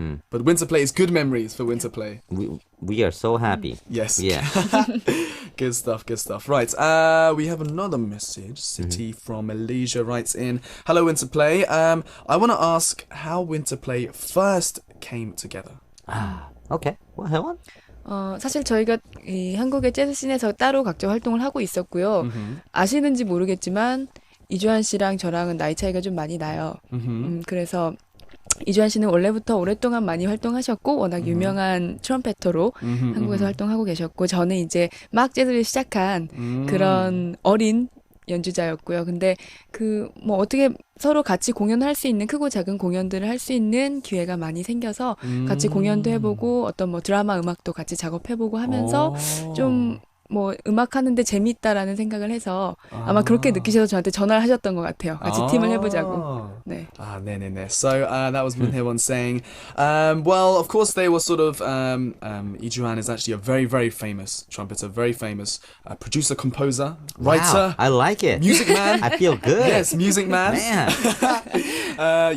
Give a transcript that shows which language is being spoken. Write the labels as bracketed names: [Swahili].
[English] But Winterplay is good memories for Winterplay. We are so happy. Yes. Yeah. Good stuff, good stuff. Right, we have another message. City from Malaysia writes in, hello Winterplay. I want to ask how Winterplay first came together. Okay. Well, Haewon? [Korean] 사실 저희가 이 한국의 재즈 씬에서 따로 각자 활동을 하고 있었고요. 아시는지 모르겠지만 이주환 씨랑 저랑은 나이 차이가 좀 많이 나요. 그래서 이주환 씨는 원래부터 오랫동안 많이 활동하셨고 워낙 유명한 트럼펫터로 한국에서 활동하고 계셨고 저는 이제 막 재즈를 시작한 그런 어린 연주자였고요. 근데 뭐 어떻게 서로 같이 공연을 할 수 있는 크고 작은 공연들을 할 수 있는 기회가 많이 생겨서 같이 공연도 해보고 어떤 뭐 드라마 음악도 같이 작업해보고 하면서 좀 뭐 음악 하는데 재밌다라는 생각을 해서 아마 그렇게 느끼셔서 저한테 전화를 하셨던 것 같아요. 같이 팀을 해보자고. 네. 네네네. [English] So that was Moon Hye-won saying, well, of course they were sort of, Lee Joo-han is actually a very, very famous trumpeter, very famous producer, composer, writer. Wow, I like it. Music man. I feel good. Yes, music man. Man.